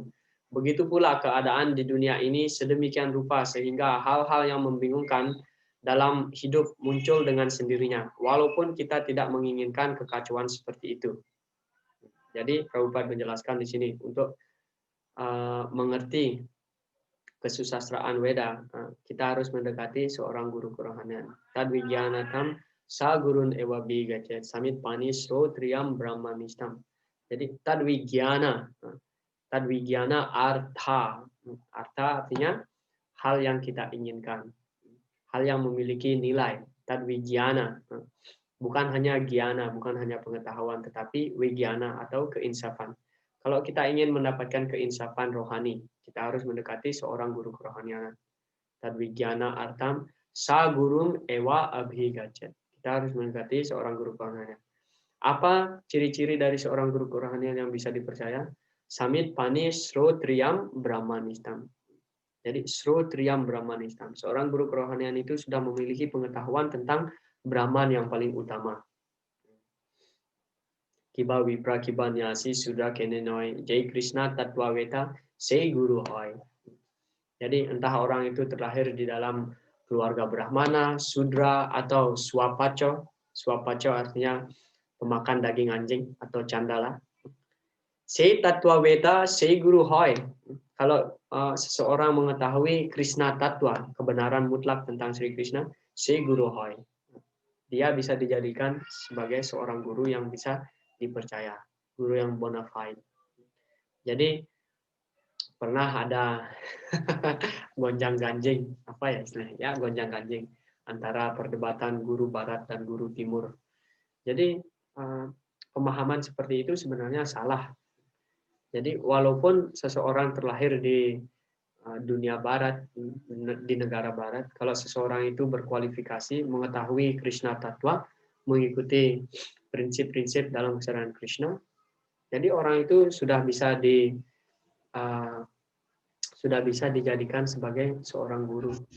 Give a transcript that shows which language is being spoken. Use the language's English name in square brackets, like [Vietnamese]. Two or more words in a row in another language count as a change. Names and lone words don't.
[Indonesian] Begitu pula keadaan di dunia ini sedemikian rupa sehingga hal-hal yang membingungkan dalam hidup muncul dengan sendirinya, walaupun kita tidak menginginkan kekacauan seperti itu. Jadi Prabhupada menjelaskan di sini untuk mengerti kesusastraan Weda, kita harus mendekati seorang guru kerohanian. [Sanskrit] तद्विज्ञानार्थं स गुरुम् एव अभिगच्छेत् समित् पाणि श्रोत्रियं ब्रह्मनिष्ठम्. [Indonesian] Jadi [Sanskrit] तद् विज्ञान अर्थ [Indonesian] artinya hal yang kita inginkan, hal yang memiliki nilai. [Sanskrit] तद् विज्ञान, [Indonesian] bukan hanya gyana, bukan hanya pengetahuan, tetapi wigyana atau keinsafan. Kalau kita ingin mendapatkan keinsafan rohani, kita harus mendekati seorang guru kerohanian. [Sanskrit] तद् विज्ञान अर्थं स गुरुम् एव अभिगच्छेत्. [Indonesian] Kita harus mendekati seorang guru kerohanian. Apa ciri-ciri dari seorang guru kerohanian yang bisa dipercaya? [Sanskrit] समित् पाणि श्रोत्रियं ब्रह्मनिष्ठम्. [Indonesian] Jadi [Sanskrit] श्रोत्रियं ब्रह्मनिष्ठम्. [Indonesian] Seorang guru kerohanian itu sudah memiliki pengetahuan tentang Brahman yang paling utama. [Bangla] কিবা বিপ্র কিবা ন্যাসী শূদ্র কেনে নয় যেই কৃষ্ণ তত্ত্ব বেত্তা সেই গুরু হয়. [Indonesian] Jadi entah orang itu terlahir di dalam keluarga Brahmana, Sudra atau Swapaco. Swapaco artinya pemakan daging anjing atau candala. [Bangla] সেই তত্ত্ব বেত্তা সেই গুরু হয়. [Indonesian] Kalau seseorang mengetahui Krishna Tatwa, kebenaran mutlak tentang Sri Krishna, [Bangla] সেই গুরু হয়. [Indonesian] Dia bisa dijadikan sebagai seorang guru yang bisa dipercaya, guru yang bona fide. Jadi pernah ada gonjang-ganjing, apa ya istilahnya? Ya, gonjang-ganjing antara perdebatan guru barat dan guru timur. Jadi pemahaman seperti itu sebenarnya salah. Jadi walaupun seseorang terlahir di dunia barat, di negara barat, kalau seseorang itu berkualifikasi mengetahui Krishna Tatwa, mengikuti prinsip-prinsip dalam kesadaran Krishna, jadi orang itu sudah bisa dijadikan sebagai seorang guru.